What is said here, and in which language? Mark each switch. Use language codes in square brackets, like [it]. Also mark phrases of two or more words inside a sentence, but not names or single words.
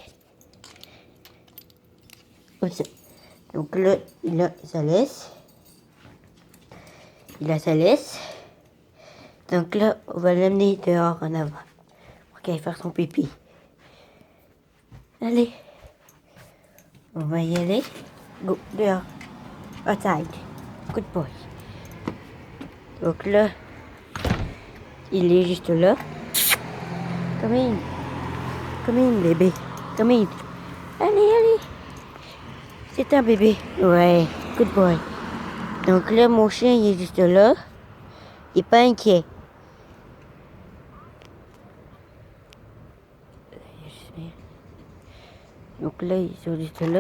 [fr] Comme ça. Donc là, il a sa laisse. Il a sa laisse. Donc là, on va l'amener dehors en avant. Pour qu'il aille faire son pipi. Allez. On va y aller. Go, dehors. [en] Outside. Good boy. [fr] Donc là, il est juste là. [en] Come in. Come in, bébé. Come in. [fr] Allez, allez. C'est un bébé. [en] Ouais, good boy. [fr] Donc là, mon chien, il est juste là. Il n'est pas inquiet. Donc là, ils sont juste là.